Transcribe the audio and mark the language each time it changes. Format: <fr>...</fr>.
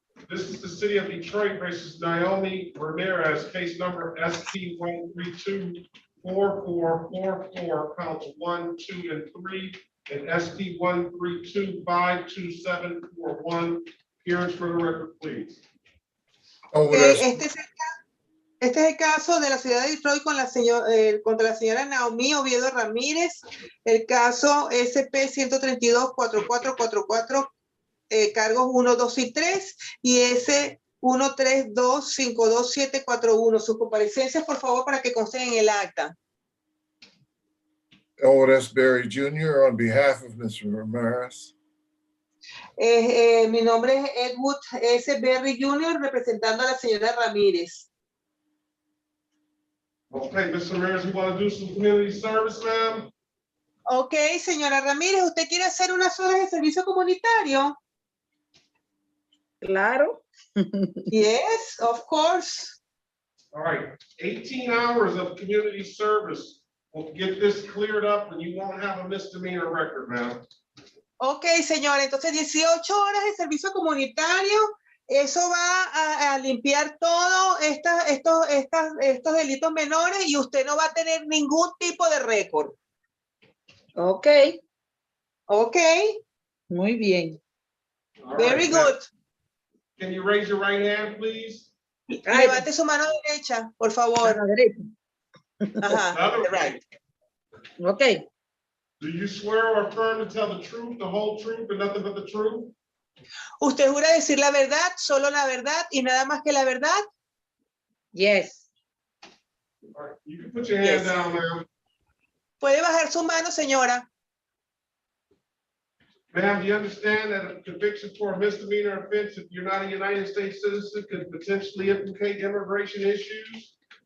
<en>This is the city of Detroit versus Naomi Ramirez, case number ST-132-4444, counts 1, 2, and 3, and ST-132-52741. Appearance for the record, please.</en> <es>Este es el caso de la ciudad de Detroit con contra la señora Naomi Oviedo Ramírez, el caso SP-132-4444, cargos 1, 2 y 3, y S-132-52741. Sus comparecencias, por favor, para que consten en el acta.</es> <en>Edward S. Berry Jr. on behalf of Mr. Ramirez.</en> <es>Mi nombre es Edward S. Berry Jr., representando a la señora Ramírez.</es> <en>Okay, Mr. Ramirez, you want to do some community service, ma'am?</en> <es>Ok, señora Ramírez, ¿usted quiere hacer unas horas de servicio comunitario? Claro.</es> <en>Yes, of course. All right, 18 hours of community service will get this cleared up and you won't have a misdemeanor record, ma'am.</en> <es>Ok, señora, entonces 18 horas de servicio comunitario, eso va a limpiar todo estos delitos menores y usted no va a tener ningún tipo de récord. Ok. Ok. Muy bien.</es> <en>All Very right, now, good. can you raise your right hand, please?</en> <es>Levante su mano derecha, por favor. Mano derecha. Ajá,</es> <en>Other right. Ok. Do you swear or affirm to tell the truth, the whole truth, and nothing but the truth?</en> <es>¿Usted jura decir la verdad, solo la verdad y nada más que la verdad?</es> <en>Yes. All right, you can put your hand Yes. down, ma'am.</en> <es>Puede bajar su mano, señora.</es> <en>Ma'am, do you understand that a conviction for a misdemeanor offense, if you're not a United States citizen, could potentially implicate immigration issues?</en>